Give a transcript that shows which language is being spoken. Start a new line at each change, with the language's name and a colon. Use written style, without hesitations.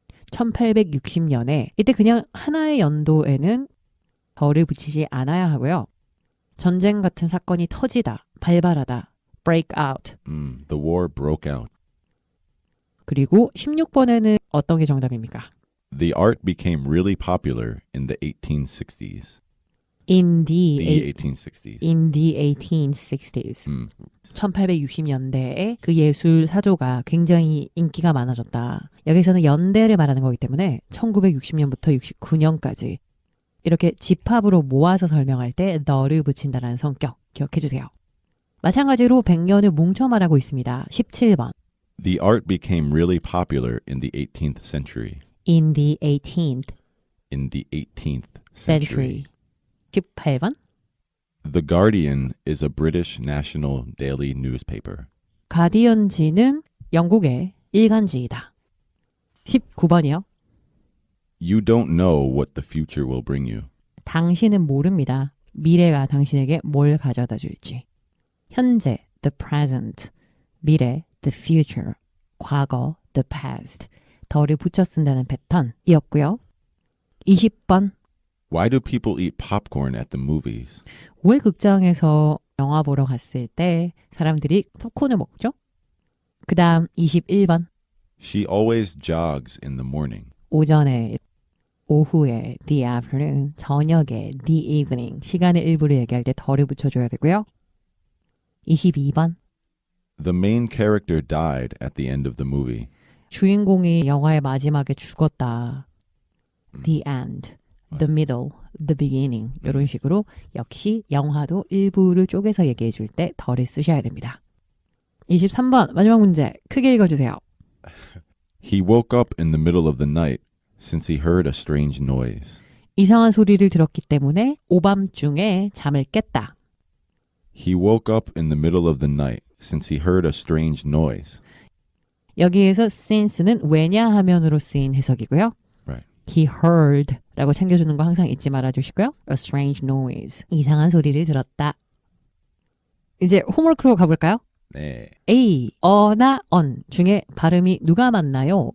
Korean: 1860년에 이때 그냥 하나의 연도에는 덜을 붙이지 않아야 하고요. 전쟁 같은 사건이 터지다, 발발하다,
English: break out. The war broke out.
Korean: 그리고 16번에는 어떤 게 정답입니까?
English: The art became really popular in the 1860s. In the 1860s. 1860s.
Korean: 1860년대에 그 예술 사조가 굉장히 인기가 많아졌다. 여기서는 연대를 말하는 거기 때문에 1960년부터 69년까지 이렇게 집합으로 모아서 설명할 때 the를 붙인다는 성격 기억해 주세요. 마찬가지로 100년을 뭉쳐 말하고 있습니다. 17번.
English: The art became really popular in the 18th century. In the 18th In the 18th century.
Korean: 18번.
English: The Guardian is a British national daily newspaper.
Korean: 가디언지는 영국의 일간지이다. 19번이요.
English: You don't know what the future will bring you.
Korean: 당신은 모릅니다. 미래가 당신에게 뭘 가져다 줄지. 현재,
English: the present.
Korean: 미래,
English: the future.
Korean: 과거,
English: the past.
Korean: 더를 붙여 쓴다는 패턴이었고요. 20번.
English: Why do people eat popcorn at the movies?
Korean: 왜 극장에서 영화 보러 갔을 때 사람들이 팝콘을 먹죠? 그 다음 21번.
English: She always jogs in the morning.
Korean: 오전에, 오후에,
English: the afternoon,
Korean: 저녁에,
English: the evening,
Korean: 시간의 일부를 얘기할 때 더를 붙여줘야 되고요. 22번.
English: The main character died at the end of the movie.
Korean: 주인공이 영화의 마지막에 죽었다.
English: The end, the middle, the beginning
Korean: 이런 식으로 역시 영화도 일부를 쪼개서 얘기해 줄 때 더를 쓰셔야 됩니다. 23번 마지막 문제 크게 읽어주세요.
English: He woke up in the middle of the night since he heard a strange noise.
Korean: 이상한 소리를 들었기 때문에 오밤중에 잠을 깼다.
English: He woke up in the middle of the night since he heard a strange noise.
Korean: 여기에서 since는 왜냐하면으로 쓰인 해석이고요.
English: Right. He heard
Korean: 라고 챙겨주는 거 항상 잊지 말아주시고요.
English: A strange noise.
Korean: 이상한 소리를 들었다. 이제 홈워크로 가볼까요? 네. A, 어나 on 중에 발음이 누가 맞나요?